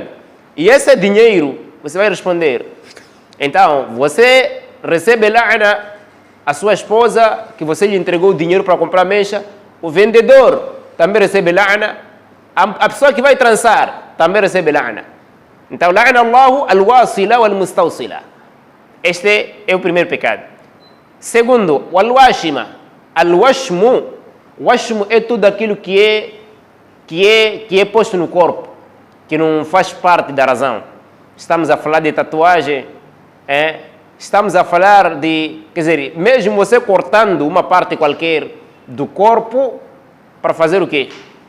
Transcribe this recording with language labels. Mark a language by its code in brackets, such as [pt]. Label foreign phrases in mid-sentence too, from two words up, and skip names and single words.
[pt] E esse dinheiro, você vai responder. Então, você recebe la'na a sua esposa, que você lhe entregou o dinheiro para comprar mecha. O vendedor também recebe la'na. A pessoa que vai trançar também recebe la'na. Então, [ar] لعن الله الواصلة والمستوصلة. [pt] Este é o primeiro pecado. Segundo, [ar] والواشمة الوشم. [pt] Washmu é tudo aquilo que é posto no corpo, que não faz parte da razão. Estamos a falar de tatuagem, estamos a falar de, quer dizer, mesmo você cortando uma parte qualquer do corpo para fazer o quê?